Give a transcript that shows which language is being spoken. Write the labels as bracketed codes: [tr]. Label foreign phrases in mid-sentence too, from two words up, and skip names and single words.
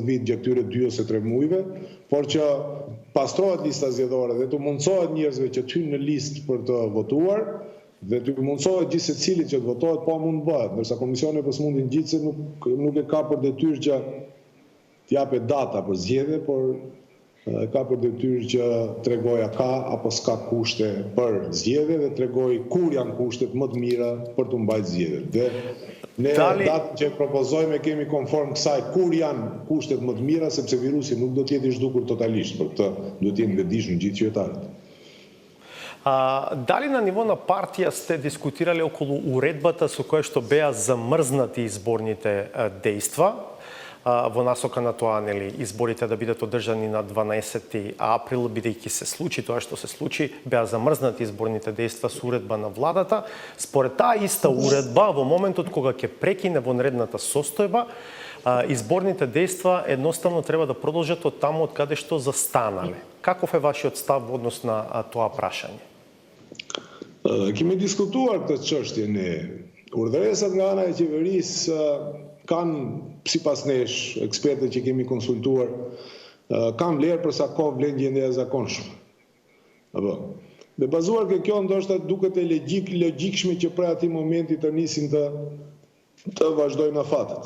[sq] vit gjatë këtyre 2 ose 3 muajve, por që pastrohet lista zgjedhore dhe të mundsohet njerëzve që të hyjnë në listë për të votuar dhe të mundsohet gjithë secilit që të votohet, po mund bëhet, ndërsa komisioni për sëmundjen gjithse nuk e ka për detyrë që t'japë data për zgjedhje, por ka për detyrë që tregoj a ka apo s'ka kushte për zgjedhje dhe tregoj kur janë kushtet më të mira për të mbajtur zgjedhjet. Dhe ne datën që propozojmë kemi konform kësaj kur janë kushtet më të mira, sepse virusi nuk do të jetë i zhdukur totalisht, për këtë duhet të jenë vetëdijshëm gjithë qytetarët. [mk] Дали на ниво на партија сте дискутирали околу уредбата со која што беа замрзнати изборните дејства? Во насока на тоа, нели, изборите да бидат одржани на 12 април, бидејќи се случи тоа што се случи, беа замрзнати изборните дејства со уредба на владата. Според таа иста уредба, во моментот кога ќе прекине вонредната состојба, изборните дејства едноставно треба да продолжат од таму од каде што застанале. Каков е вашиот став во однос на тоа прашање? [sq] Kemi diskutuar këtë çështje ne. Urdhëresat nga ana e qeverisë kanë, sipas nesh, ekspertët që kemi konsultuar, kanë vlerë për sa kohë vlen gjendja e zakonshme. Apo. Dhe bazuar ke kjo ndoshta duket e logjikshme që prej atij momenti të nisin të vazhdojnë afatet.